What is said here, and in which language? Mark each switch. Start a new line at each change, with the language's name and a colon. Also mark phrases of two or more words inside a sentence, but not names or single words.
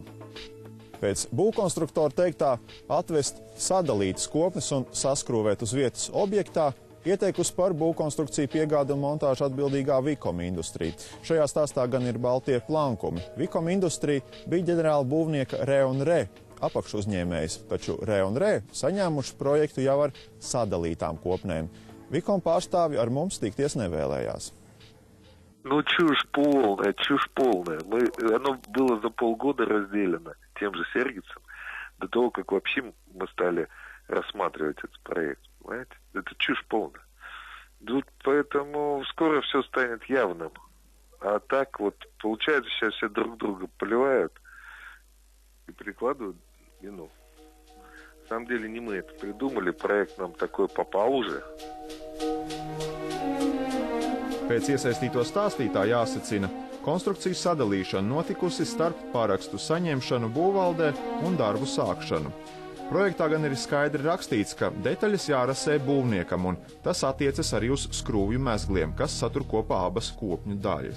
Latvian: Pēc būvkonstruktora teiktā atvest sadalītas kopnes un saskrūvēt uz vietas objektā ieteikusi par būvkonstrukciju piegādi un montāžu atbildīgā Vicom Industrie. Šajā stāstā gan ir baltie plankumi. Vicom Industrie bija ģenerāla būvnieka Re&Re apakšu uzņēmējs, taču Re&Re saņēmuši projektu jau ar sadalītām kopnēm. Vicom pārstāvji ar mums tikties неvēlējās.
Russian: Чушь полная. Оно было за полгода разделено тем же Сергицем до того, как вообще мы стали рассматривать этот проект. Понимаете? Это чушь полная. Тут поэтому скоро все станет явным. А так вот, получается, сейчас все друг друга поливают и прикладывают вину. На самом деле не мы это придумали, проект нам такой попал уже.
Latvian: Pēc iesaistīto stāstītā jāsacina, konstrukcijas sadalīšana notikusi starp parakstu saņemšanu būvvaldē un darbu sākšanu. Projektā gan ir skaidri rakstīts, ka detaļas jārasē būvniekam, un tas attiecas arī uz skrūvju mezgliem, kas satur kopā abas kopņu daļas.